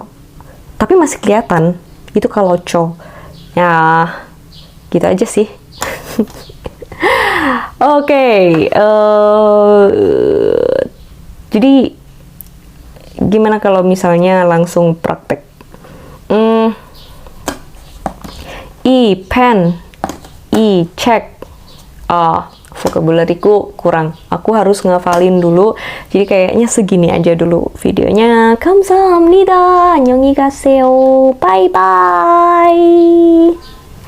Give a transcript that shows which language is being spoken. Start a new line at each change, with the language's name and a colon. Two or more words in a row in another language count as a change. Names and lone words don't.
Indonesian: Tapi masih kelihatan. Itu kalau co. Ya, gitu aja sih. Oke, jadi gimana kalau misalnya langsung praktek? I pen, I cek. Vocabulary-ku kurang. Aku harus ngafalin dulu. Jadi kayaknya segini aja dulu videonya.
Korean: 감사합니다. 안녕히 가세요.
English: Bye bye.